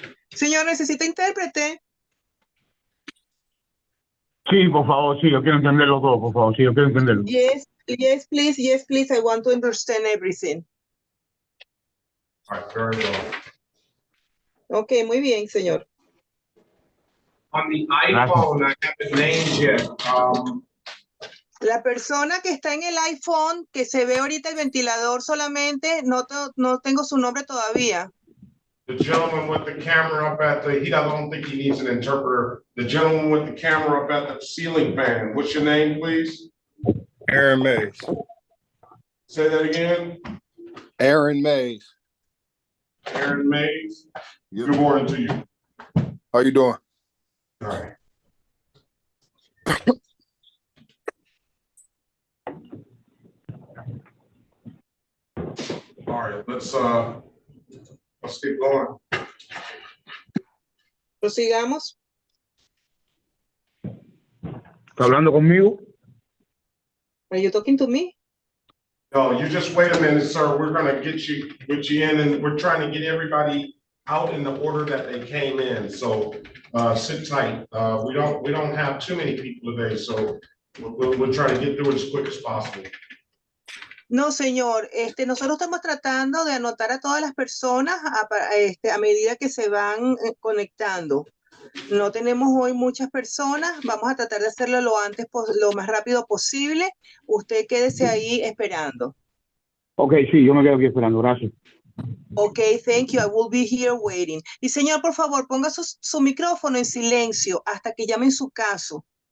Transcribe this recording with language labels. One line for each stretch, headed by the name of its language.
Spanish: Señor, ¿necesita intérprete? Sí, por favor, sí, yo quiero entenderlo todo, por favor, sí, yo quiero entenderlo.
English: Yes, yes, please. Yes, please. I want to understand everything. All right, very well.
Spanish: Ok, muy bien, señor.
English: On the iPhone, I haven't named yet.
Spanish: La persona que está en el iPhone, que se ve ahorita el ventilador solamente, no tengo su nombre todavía.
English: The gentleman with the camera up at the, I don't think he needs an interpreter. The gentleman with the camera up at the ceiling fan. What's your name, please? Aaron Mays. Say that again. Aaron Mays. Aaron Mays. Yep. Good morning to you. How you doing? All right. All right, let's keep going.
Spanish: Prosigamos. ¿Está hablando conmigo?
English: Are you talking to me? No, you just wait a minute, sir. We're gonna get you in, and we're trying to get everybody out in the order that they came in. So sit tight. We don't have too many people today, so we'll try to get through it as quick as possible.
Spanish: No, señor. Nosotros estamos tratando de anotar a todas las personas a medida que se van conectando. No tenemos hoy muchas personas. Vamos a tratar de hacerlo lo más rápido posible. Usted quédese ahí esperando. Ok, sí, yo me quedo aquí esperando, gracias.
English: Ok, thank you. I will be here waiting.
Spanish: Y señor, por favor, ponga su micrófono en silencio hasta que llamen su caso.